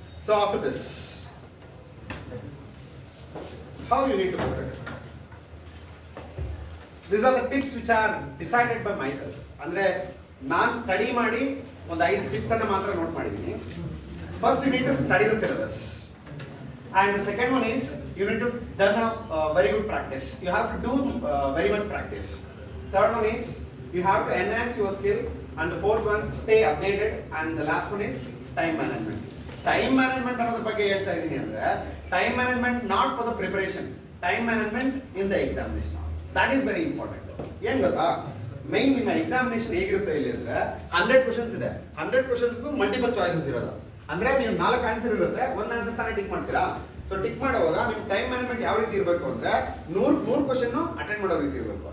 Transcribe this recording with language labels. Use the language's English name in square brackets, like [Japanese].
[English] So after this, how you need to put it? These are the tips which are decided by myself. [Kannada] ಅಂದ್ರೆ ನಾನು study ಮಾಡಿ ಒಂದು 5 tips ಅನ್ನು ಮಾತ್ರ note ಮಾಡಿದ್ದೀನಿ. [English] First you need to study the syllabus. And the second one is you need to done a very good practice. You have to do very much practice. Third one is you have to enhance your skill. And the fourth one, stay updated. And the last one is time management. Time management [Kannada] ಅನ್ನೋದ್ರ ಬಗ್ಗೆ ಹೇಳ್ತಾ ಇದ್ದೀನಿ ಅಂದ್ರೆ [English] time management not for the preparation. Time management in the examination. That is very important. [Kannada] ಏನು ಗೊತ್ತಾ, main ನಿಮ್ಮ examination ಹೇಗಿರುತ್ತೆ ಇಲ್ಲಿ ಅಂದ್ರೆ 100 ಕ್ವಶನ್ಸ್ ಇದೆ. 100 ಕ್ವಶನ್ಸ್ಗೂ ಮಲ್ಟಿಪಲ್ ಚಾಯ್ಸಸ್ ಇರೋದು. ಅಂದ್ರೆ ನೀವು 4 ಆನ್ಸರ್ ಇರುತ್ತೆ, ಒಂದು ಆನ್ಸರ್ ತಾನೇ ಟಿಕ್ ಮಾಡ್ತೀರಾ. ಸೊ ಟಿಕ್ ಮಾಡುವಾಗ ನಿಮ್ಮ ಟೈಮ್ ಮ್ಯಾನೇಜ್ಮೆಂಟ್ ಯಾವ ರೀತಿ ಇರಬೇಕು ಅಂದ್ರೆ 100 ಕ್ವಶನ್ ಅಟೆಂಡ್ ಮಾಡೋ ರೀತಿ ಇರಬೇಕು.